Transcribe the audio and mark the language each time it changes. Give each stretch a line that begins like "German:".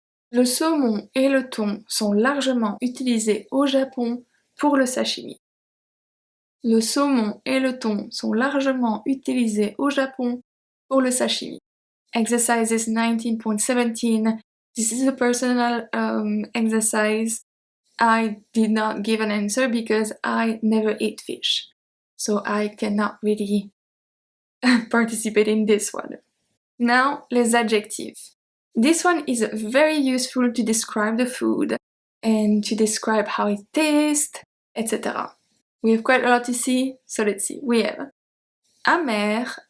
French: Le saumon et le thon sont largement utilisés au Japon pour le sashimi. Le saumon et le thon sont largement utilisés au Japon pour le sashimi.
English: Exercises 19.17. This is a personal exercise. I did not give an answer because I never eat fish. So I cannot really participate in this one. Now, les adjectives. This one is very useful to describe the food and to describe how it tastes, etc. We have quite a lot to see, so let's see. We have amer,